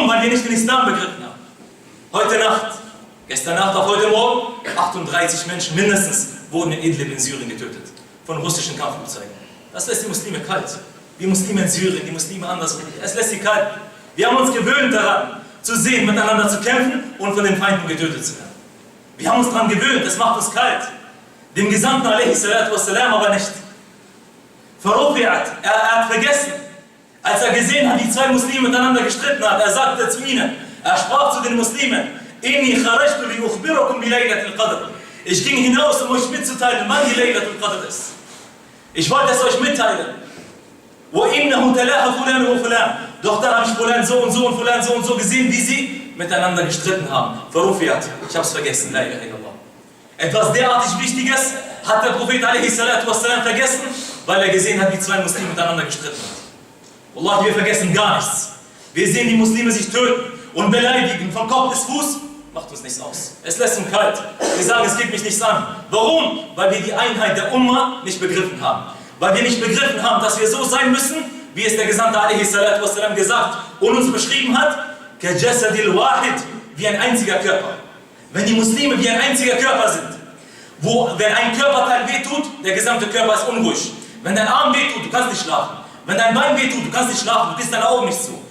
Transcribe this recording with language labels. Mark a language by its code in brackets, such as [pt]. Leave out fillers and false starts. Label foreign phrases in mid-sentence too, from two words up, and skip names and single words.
[de] Weil wir nicht den Islam begriffen haben. Heute Nacht, gestern Nacht auf heute Morgen, 38 Menschen mindestens wurden in Idlib in Syrien getötet. Von russischen Kampfflugzeugen. Das lässt die Muslime kalt. Die Muslime in Syrien, die Muslime anderswo. Es lässt sie kalt. Wir haben uns gewöhnt daran, zu sehen, miteinander zu kämpfen und von den Feinden getötet zu werden. Wir haben uns daran gewöhnt, das macht uns kalt. Dem Gesandten [ar] عليه الصلاة والسلام [de] aber nicht. Er hat vergessen, als er gesehen hat, die 2 Muslime miteinander gestritten hat, er sagte zu ihnen, er sprach zu den Muslimen, [ar] إني خرجت لأخبركم بليلة القدر. [de] Ich ging hinaus, um euch mitzuteilen, wann die Laylat al-Qadr ist. Ich wollte es euch mitteilen. [ar] وإنه تلاحى فلان وفلان. [de] Doch dann habe ich Fulan so und so und Fulan so und so gesehen, wie sie miteinander gestritten haben. Verrufiat. Ich habe es vergessen. [ar] لا إله إلا الله. [de] Etwas derartig Wichtiges hat der Prophet [ar] عليه الصلاة والسلام [de] vergessen, weil er gesehen hat, wie 2 Muslime miteinander gestritten haben. Wallahi, wir vergessen gar nichts. Wir sehen die Muslime sich töten und beleidigen von Kopf bis Fuß, macht uns nichts aus. Es lässt uns kalt. Wir sagen, es geht mich nichts an. Warum? Weil wir die Einheit der Umma nicht begriffen haben. Weil wir nicht begriffen haben, dass wir so sein müssen, wie es der Gesandte [ar] عليه الصلاة والسلام [de] gesagt und uns beschrieben hat, [ar] كالجسد الواحد, [de] wie ein einziger Körper. Wenn die Muslime wie ein einziger Körper sind, wenn ein Körperteil wehtut, der gesamte Körper ist unruhig. Wenn dein Arm wehtut, du kannst nicht schlafen. Wenn dein Bein wehtut, du kannst nicht schlafen, du bist deine Augen nicht zu.